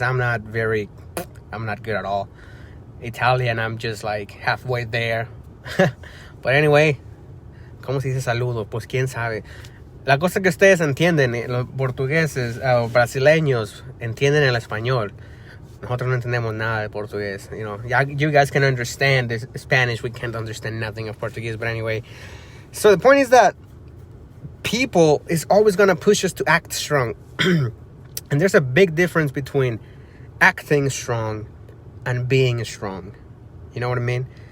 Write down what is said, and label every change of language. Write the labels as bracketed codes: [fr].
[en] I'm not good at all. Italian, I'm just like halfway there. But anyway, [es] ¿cómo se dice saludo? Pues quién sabe. La cosa que ustedes entienden, los portugueses o brasileños entienden el español. Nosotros no entendemos nada de portugués. [en] You know, you guys can understand this Spanish. We can't understand nothing of Portuguese. But anyway, so the point is that people is always going to push us to act strong. And there's a big difference between acting strong and being strong. You know what I mean?